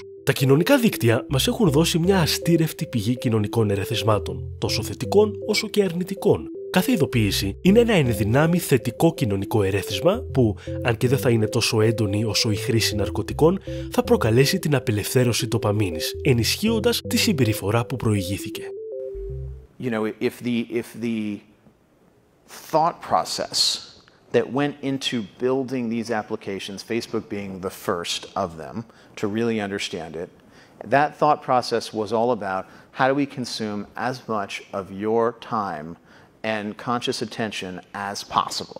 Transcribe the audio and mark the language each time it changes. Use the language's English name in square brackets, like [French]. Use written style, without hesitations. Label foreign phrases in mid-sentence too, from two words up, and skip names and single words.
[Greek] Τα κοινωνικά δίκτυα μας έχουν δώσει μια αστήρευτη πηγή κοινωνικών ερεθισμάτων, τόσο θετικών όσο και αρνητικών. Κάθε ειδοποίηση είναι ένα ενδυνάμει θετικό κοινωνικό ερέθισμα που, αν και δεν θα είναι τόσο έντονη όσο η χρήση ναρκωτικών, θα προκαλέσει την απελευθέρωση ντοπαμίνης, ενισχύοντας τη συμπεριφορά που προηγήθηκε. [English] You know, if the thought process that went into building these applications, Facebook being the first of them, to really understand it, that thought process was all about how do we consume as much of your time and conscious attention as possible.